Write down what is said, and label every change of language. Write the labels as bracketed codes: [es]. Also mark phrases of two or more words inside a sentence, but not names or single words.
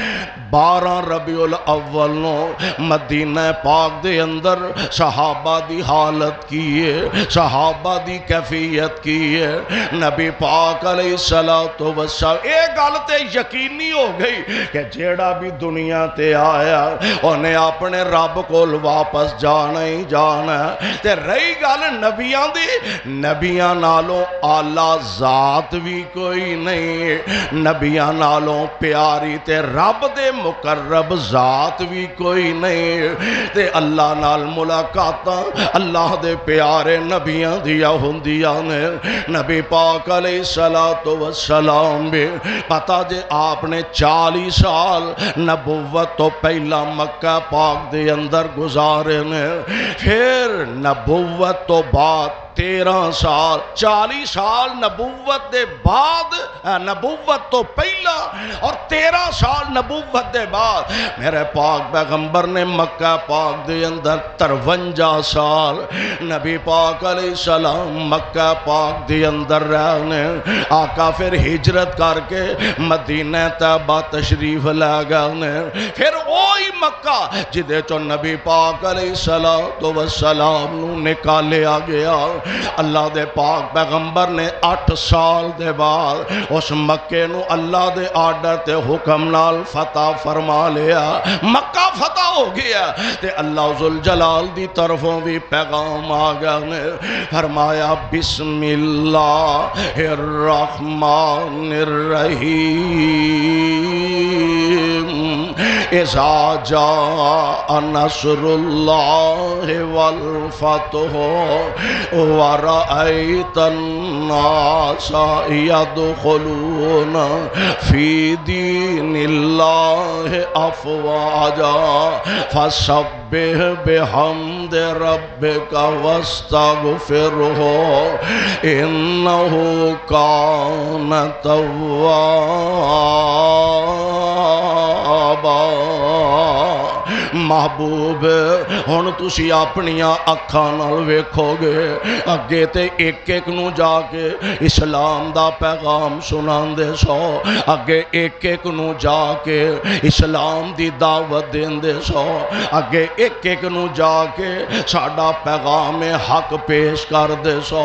[pa] 12 ربیع الاول نو مدینہ پاک دے اندر صحابہ دی حالت کی ہے، صحابہ دی کیفیت کی ہے۔ نبی پاک علیہ السلام ایک گل تے یقینی ہو گئی کہ جیڑا بھی دنیا تے آیا انہیں اپنے رب کول واپس جانا ہی جانا ہے۔ تے رہی گل نبیاں دی، نبیاں نالوں اعلیٰ ذات بھی کوئی نہیں، نبیاں نالوں پیاری تے رب دے مقرب ذات بھی کوئی نہیں۔ تے اللہ نال ملاقاتاں اللہ دے پیارے نبیاں دیا ہوندیاں نے۔ نبی پاک علیہ السلام بھی پتہ جے آپ نے 40 سال نبوت تو پہلا مکہ پاک دے اندر گزارے نے، پھر نبوت تو بعد 13 سال، 40 سال نبوت دے بعد، نبوت تو پہلا اور 13 سال نبوت دے بعد میرے پاک پیغمبر نے مکہ پاک دے اندر 53 سال نبی پاک علیہ السلام مکہ پاک دے اندر رہنے۔ آقا پھر ہجرت کر کے مدینہ طیبہ تشریف لے گئے، پھر وہی مکہ جدے چو نبی پاک علیہ السلام نو نکالیا گیا۔ اللہ دے پاک پیغمبر نے 8 سال دے بعد اس مکے نو اللہ دے آرڈر تے حکم نال فتح فرما لیا، مکہ فتح ہو گیا۔ تے اللہ ذوالجلال دی طرفوں بھی پیغام آگیا نے، فرمایا [ar] بسم اللہ الرحمن الرحیم اذا جاء نصر اللہ والفتح ورأيت الناس يدخلون في دين الله أفواجا فسبح بحمد ربك واستغفره إنه كان توابا۔ [pa] محبوب ہن تسی اپنیاں اکھاں نال ویکھو گے اگے تے ایک ایک نو جا کے اسلام دا پیغام سناندے سو، اگے ایک ایک نو جا کے اسلام دی دعوت دیندے سو، اگے ایک ایک نو جا کے ساڈا پیغام حق پیش کر دے سو۔